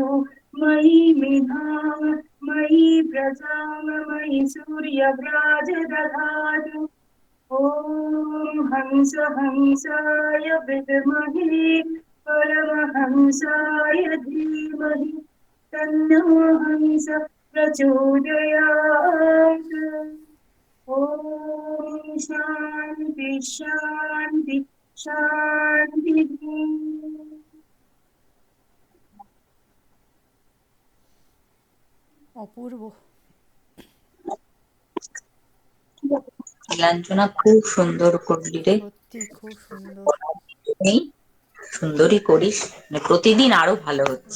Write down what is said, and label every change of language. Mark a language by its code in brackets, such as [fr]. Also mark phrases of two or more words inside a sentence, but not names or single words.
[sa] मयि मेधां मयि प्रजां मयि सूर्यव्राज दधातु ॐ हंस हंसाय विद्महे परमहंसाय धीमहि तन्नो हंस प्रचोदयात् ॐ शान्ति शान्ति शान्तिः। [bn] অপূর্ব। নীলাঞ্জনা খুব সুন্দর করলি রে। সত্যি খুব সুন্দর। নেই, সুন্দরই করিস, মানে প্রতিদিন আরো ভালো হচ্ছে।